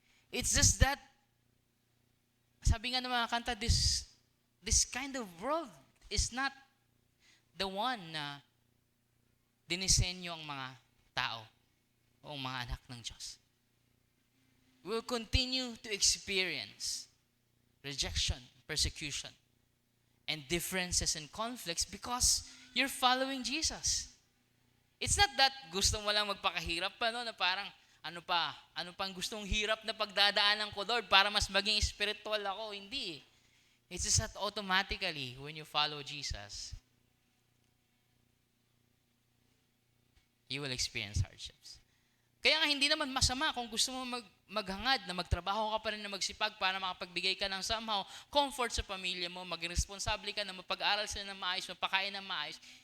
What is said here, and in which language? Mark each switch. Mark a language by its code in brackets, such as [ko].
[en] It's just that, [tl] sabi nga ng mga kanta, [en] this kind of world is not the one [tl] na dinisenyo ang mga tao o mga anak ng Diyos. [en] We'll continue to experience rejection, persecution, and differences and conflicts because you're following Jesus. It's not that [tl] gusto mo lang magpakahirap pa, no? Na parang, ano pang gustong hirap na pagdadaanan ko, Lord, para mas maging spiritual ako. Hindi. [en] It's just that automatically, when you follow Jesus, you will experience hardships. [tl] Kaya nga hindi naman masama kung gusto mo maghangad na magtrabaho ka pa rin na magsipag para makapagbigay ka ng somehow comfort sa pamilya mo, maging responsable ka na mapag-aral sila ng maayos, mapakain ng maayos.